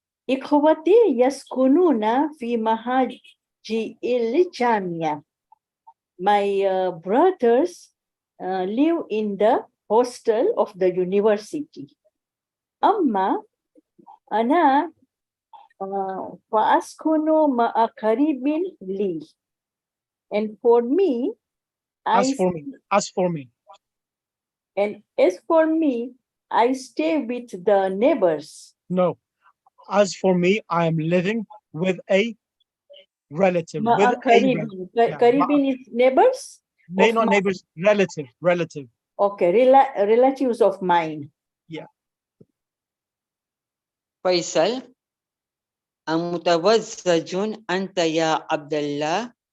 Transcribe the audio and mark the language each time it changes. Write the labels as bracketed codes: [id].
[ar] إخوتي يسكنون في مهاجي الجامعة. [en] My brothers live in the hostel of the university. [ar] أما أنا فأسكن مع قريب لي. [en] And for me, As for me. And as for me, I stay with the neighbors. No. As for me, I am living with a relative. With a Karibin. yeah, Karibin is neighbors? not neighbors, relative. Okay, relatives of mine. Yeah. [ar] فيصل أمتزوج أنت يا عبد الله؟